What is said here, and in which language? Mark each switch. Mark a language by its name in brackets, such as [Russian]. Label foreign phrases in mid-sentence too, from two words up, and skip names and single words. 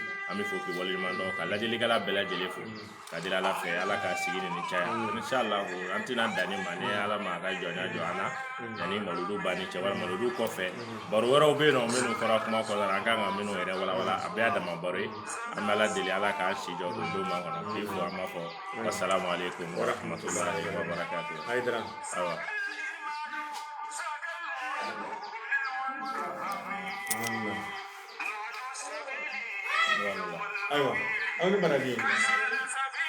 [Bambara] an bɛ fo k'i waleɲuman dɔn ka lajɛlikɛla bɛɛ lajɛlen fo ka deli ala fɛ ala ka sigi ni caya inshallah an tɛna danni ma ni ala ma a ka jɔnya jɔ an na yanni mawuludu banni cɛ wala mawuludu kɔfɛ baro wɛrɛw bɛ yen nɔ minnu fɔra kuma kɔnɔna na an kan ka minnu yɛrɛ walawala a bɛɛ y'a dama baro ye an bɛ ala deli ala k'an si jɔ o don ma kɔnɔ k'i fo an b'a fɔ [Arabic] والسلام عليكم ورحمة الله وبركاته [Bambara] Aydara awa aywa aw ni baraji